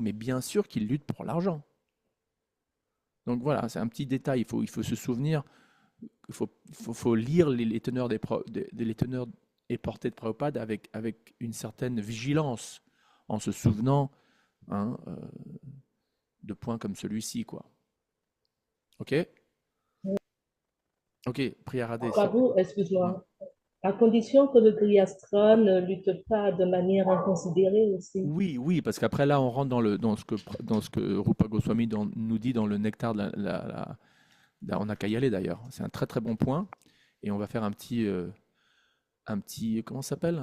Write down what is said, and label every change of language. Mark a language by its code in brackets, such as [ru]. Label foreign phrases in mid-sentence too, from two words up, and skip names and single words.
[fr] Mais bien sûr qu'il lutte pour l'argent. Donc voilà, c'est un petit détail. Il faut se souvenir, il faut lire les teneurs les teneurs et portées de Prabhupada avec une certaine vigilance, en se souvenant de points comme celui-ci, quoi. Ok? Ok, Priya Radhe. Prabhu, excuse-moi. À condition que le grihastra ne lutte pas de manière inconsidérée aussi. Oui, parce qu'après là, on rentre dans ce que Rupa Goswami nous dit dans le nectar Là, on n'a qu'à y aller d'ailleurs. C'est un très très bon point. Et on va faire un petit, comment ça s'appelle?